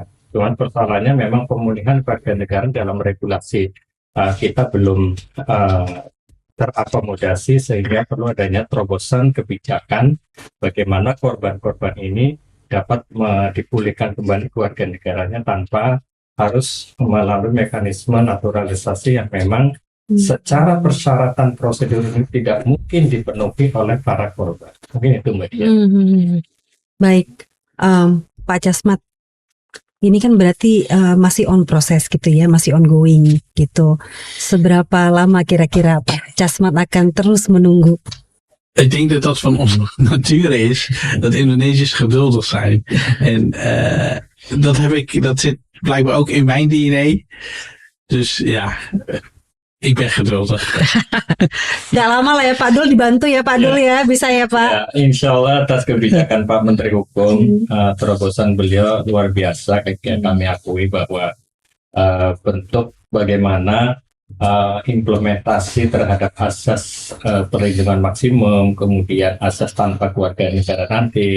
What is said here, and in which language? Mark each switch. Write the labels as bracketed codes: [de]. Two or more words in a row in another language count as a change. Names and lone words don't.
[id] Cuman persoalannya memang pemulihan kewarganegaraan dalam regulasi kita belum terakomodasi, sehingga perlu adanya terobosan kebijakan bagaimana korban-korban ini dapat dipulihkan kembali kewarganegaranya tanpa harus melalui mekanisme naturalisasi yang memang secara persyaratan prosedur ini tidak mungkin dipenuhi oleh para korban. Mungkin itu Mbak Dian. Baik, Pak Casmat, ini kan berarti masih on proses gitu ya, masih ongoing gitu. Seberapa lama kira-kira Pak Casmat akan terus menunggu? [nl] Ik denk dat dat van onze natuur is, dat Indonesiërs geduldig zijn. En dat zit blijkbaar ook in mijn DNA. Dus ja, ik ben geduldig. [id] Gak lama lah ya Pak Dul, dibantu ya Pak Dul ya, bisa ya Pak? Ya, [ar] إن شاء الله [id] atas kebijakan Pak Menteri Hukum, terobosan beliau luar biasa. Kami akui bahwa bentuk bagaimana implementasi terhadap asas perlindungan maksimum, kemudian asas tanpa kewarganegaraan nanti.